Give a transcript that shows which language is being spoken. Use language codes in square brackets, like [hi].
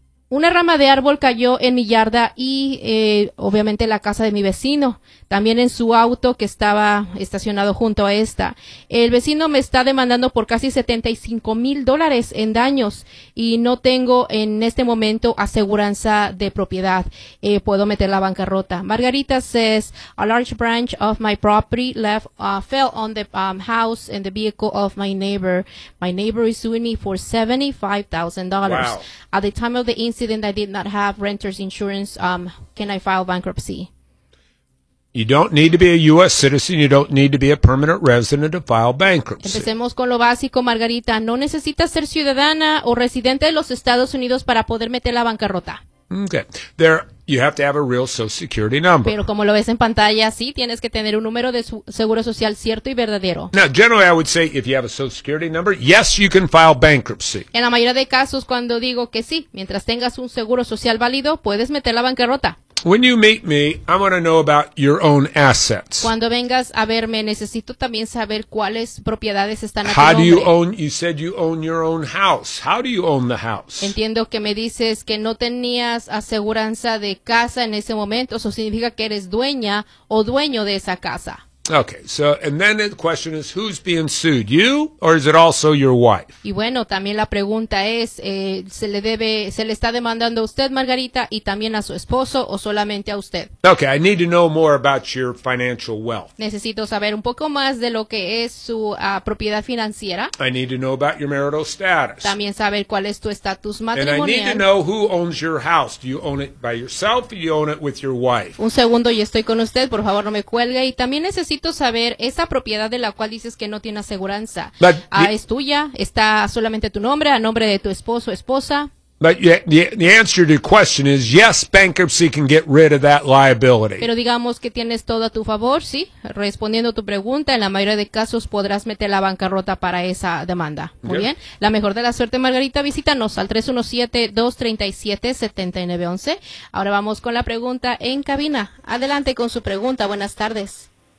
[es] Una rama de árbol cayó en mi yarda y obviamente la casa de mi vecino. También en su auto que estaba estacionado junto a esta. El vecino me está demandando por casi $75,000 en daños y no tengo en este momento aseguranza de propiedad. Puedo meter la bancarrota. [en] Margarita says, a large branch of my property fell on the house and the vehicle of my neighbor. My neighbor is suing me for $75,000. Wow. At the time of the incident, I did not have renter's insurance. Can I file bankruptcy? You don't need to be a U.S. citizen. You don't need to be a permanent resident to file bankruptcy. [es] Empecemos con lo básico, Margarita. No necesitas ser ciudadana o residente de los Estados Unidos para poder meter la bancarrota. [en] Okay. There, you have to have a real Social Security number. [es] Pero como lo ves en pantalla, sí, tienes que tener un número de seguro social cierto y verdadero. [en] Now, generally, I would say if you have a Social Security number, yes, you can file bankruptcy. [es] En la mayoría de casos, cuando digo que sí, mientras tengas un seguro social válido, puedes meter la bancarrota. [en] When you meet me, I want to know about your own assets. [es] Cuando vengas a verme, necesito también saber cuáles propiedades están a tu [en] nombre. How do you own? You said you own your own house. How do you own the house? [es] Entiendo que me dices que no tenías aseguranza de casa en ese momento. Eso significa que eres dueña o dueño de esa casa. [en] Okay, so, and then the question is, who's being sued, you or is it also your wife? [es] Y bueno, también la pregunta es, se le está demandando a usted, Margarita, y también a su esposo, o solamente a usted. [en] Okay, I need to know more about your financial wealth. [es] Necesito saber un poco más de lo que es su propiedad financiera. [en] I need to know about your marital status. [es] También saber cuál es tu estatus matrimonial. [en] And I need to know who owns your house. Do you own it by yourself or do you own it with your wife? [es] Un segundo, y estoy con usted, por favor, no me cuelgue, y también necesito saber esa propiedad de la cual dices que no tiene aseguranza. ¿Es tuya? ¿Está solamente tu nombre, a nombre de tu esposo o esposa? [en] The answer to your question is yes, bankruptcy can get rid of that liability. [es] Pero digamos que tienes todo a tu favor, sí. Respondiendo a tu pregunta, en la mayoría de casos podrás meter la bancarrota para esa demanda. Muy bien. La mejor de la suerte, Margarita, visítanos al 317-237-7911. Ahora vamos con la pregunta en cabina. Adelante con su pregunta. Buenas tardes.